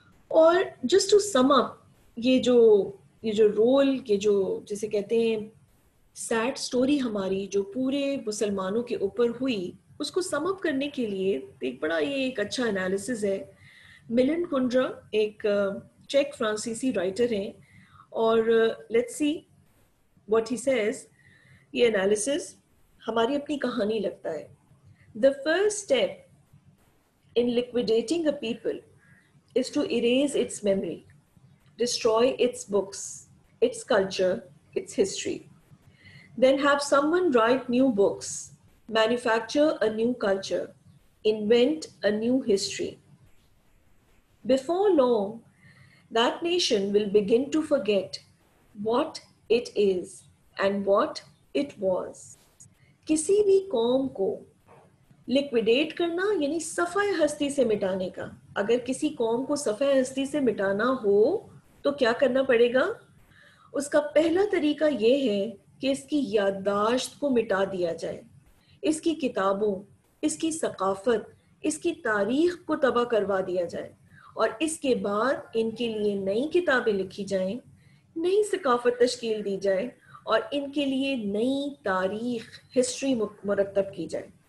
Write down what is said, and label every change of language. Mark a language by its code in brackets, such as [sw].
[ur] اور just to some اپ یہ جو رول، یہ جو جسے کہتے ہیں سیڈ سٹوری ہماری جو پورے مسلمانوں کے اوپر ہوئی، اس کو سم اپ کرنے کے لیے ایک بڑا یہ ایک اچھا انالیسز ہے. ملن کنڈرا ایک چیک فرانسیسی رائٹر ہیں اور let's see what he Cs. یہ انالیسز ہماری اپنی کہانی لگتا ہے. [en] The first step in liquidating a people is to erase its memory, destroy its books, its culture, its history. Then have someone write new books, manufacture a new culture, invent a new history. Before long, that nation will begin to forget what it is and what it was. [ur] کسی بھی قوم کو لیکویڈیٹ کرنا یعنی صفحہ ہستی سے مٹانے کا. اگر کسی قوم کو صفحہ ہستی سے مٹانا ہو تو کیا کرنا پڑے گا؟ اس کا پہلا طریقہ یہ ہے کہ اس کی یادداشت کو مٹا دیا جائے، اس کی کتابوں، اس کی ثقافت، اس کی تاریخ کو تباہ کروا دیا جائے اور اس کے بعد ان کے لیے نئی کتابیں لکھی جائیں، نئی ثقافت تشکیل دی جائے اور ان کے لیے نئی تاریخ، ہسٹری مرتب کی جائے.